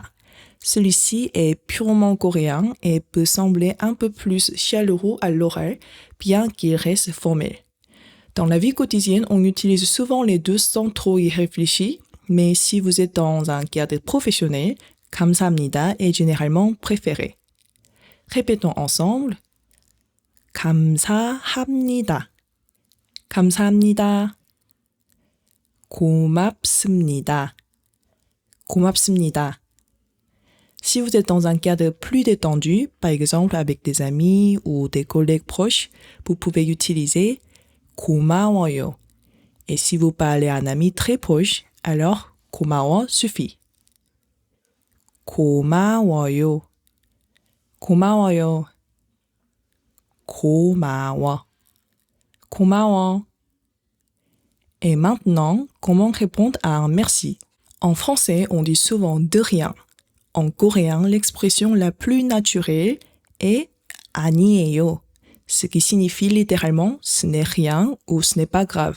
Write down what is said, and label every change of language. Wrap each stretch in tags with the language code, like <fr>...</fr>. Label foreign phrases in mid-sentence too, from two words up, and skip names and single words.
<fr>Celui-ci est purement coréen et peut sembler un peu plus chaleureux à l'oreille, bien qu'il reste formel. Dans la vie quotidienne, on utilise souvent les deux sans trop y réfléchir, mais si vous êtes dans un cadre professionnel, 감사합니다 est généralement préféré. Répétons ensemble.</fr> <ko>감사합니다. 감사합니다. 고맙습니다. 고맙습니다.</ko> <fr>Si vous êtes dans un cadre plus détendu, par exemple avec des amis ou des collègues proches, vous pouvez utiliser 고마워요. Et si vous parlez à un ami très proche, alors 고마워 suffit.</fr> <ko>고마워요. 고마워요. 고마워. 고마워.</ko> <fr>Et maintenant, comment répondre à un merci? En français, on dit souvent de rien. En coréen, l'expression la plus naturelle est 아니에요. ce qui signifie littéralement « ce n'est rien » ou « ce n'est pas grave ».</fr>